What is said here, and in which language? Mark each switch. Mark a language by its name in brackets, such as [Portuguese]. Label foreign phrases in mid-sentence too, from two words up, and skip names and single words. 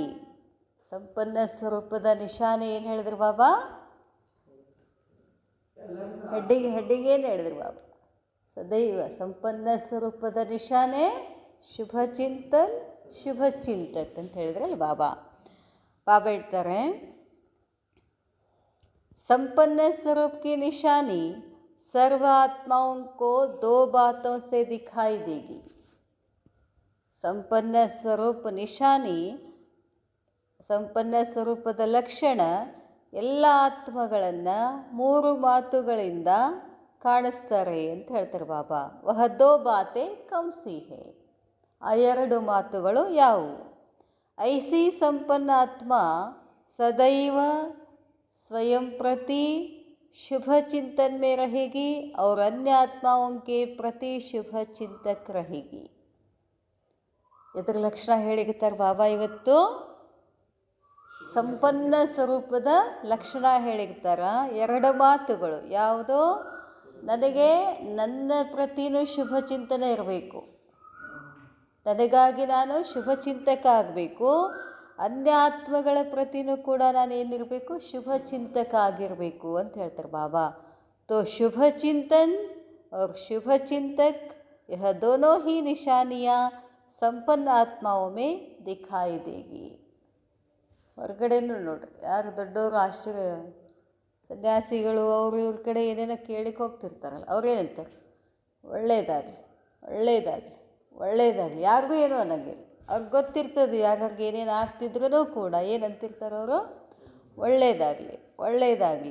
[Kannada] ಸಂಪನ್ನ ಸ್ವರೂಪದ ನಿಶಾನೆ ಏನು ಹೇಳಿದ್ರು ಬಾಬಾ? ಹೆಡ್ಡಿಂಗ್ ಏನು ಹೇಳಿದ್ರು ಬಾಬಾ? ಸದೈವ ಸಂಪನ್ನ ಸ್ವರೂಪದ ನಿಶಾನೆ [Hindi] शुभ चिंतन शुभ चिंतक [Kannada] ಅಂತ ಹೇಳಿದ್ರಲ್ಲ ಬಾಬಾ. ಬಾಬಾ ಹೇಳ್ತಾರೆ, [Hindi] संपन्न स्वरूप की निशानी सर्व आत्माओं को दो बातों से दिखाई देगी. [Kannada] ಸಂಪನ್ನ ಸ್ವರೂಪ ನಿಶಾನಿ, ಸಂಪನ್ನ ಸ್ವರೂಪದ ಲಕ್ಷಣ ಎಲ್ಲ ಆತ್ಮಗಳನ್ನು 3 ಮಾತುಗಳಿಂದ ಕಾಣಿಸ್ತಾರೆ ಅಂತ ಹೇಳ್ತಾರೆ ಬಾಬಾ. [Hindi] वह दो बातें कौनसी है. [Kannada] ಆ 2 ಮಾತುಗಳು ಯಾವುವು? [Hindi] ऐसी संपन्न आत्मा सदैव स्वयं प्रति शुभ चिंतन में रहेगी और अन्य आत्माओं के प्रति शुभ चिंतक रहेगी. [Kannada] ಇದರ ಲಕ್ಷಣ ಹೇಳಿರ್ತಾರೆ ಬಾಬಾ. ಇವತ್ತು ಸಂಪನ್ನ ಸ್ವರೂಪದ ಲಕ್ಷಣ ಹೇಳಿರ್ತಾರ. 2 ಮಾತುಗಳು ಯಾವುದು? ನನಗೆ ನನ್ನ ಪ್ರತಿನೂ ಶುಭ ಚಿಂತನೆ ಇರಬೇಕು. ನನಗಾಗಿ ನಾನು ಶುಭ ಚಿಂತಕ ಆಗಬೇಕು, ಅನ್ಯ ಆತ್ಮಗಳ ಪ್ರತಿನೂ ಕೂಡ ನಾನು ಏನಿರಬೇಕು, ಶುಭ ಚಿಂತಕ ಆಗಿರಬೇಕು ಅಂತ ಹೇಳ್ತಾರೆ ಬಾಬಾ. [Hindi] तो शुभ चिंतन और शुभ चिंतक यह दोनों ही निशानियाँ संपन्न आत्माओं में दिखाई देगी. [Kannada] ಹೊರಗಡೆನೂ ನೋಡ್ರಿ, ಯಾರು ದೊಡ್ಡವರು ಸನ್ಯಾಸಿಗಳು ಅವರು ಇವ್ರ ಕಡೆ ಏನೇನೋ ಕೇಳಿಕ್ಕೆ ಹೋಗ್ತಿರ್ತಾರಲ್ಲ, ಅವ್ರೇನಂತಾರೆ, ಒಳ್ಳೇದಾಗಲಿ ಒಳ್ಳೇದಾಗಲಿ ಒಳ್ಳೇದಾಗಲಿ, ಯಾರಿಗೂ ಏನೂ ಅನ್ನಂಗಿಲ್ಲ. ಅವ್ರಿಗೆ ಗೊತ್ತಿರ್ತದೆ ಯಾರಿಗೆ ಏನೇನು ಆಗ್ತಿದ್ರೂ ಕೂಡ ಏನಂತಿರ್ತಾರೆ ಅವರು, ಒಳ್ಳೇದಾಗಲಿ ಒಳ್ಳೇದಾಗಲಿ.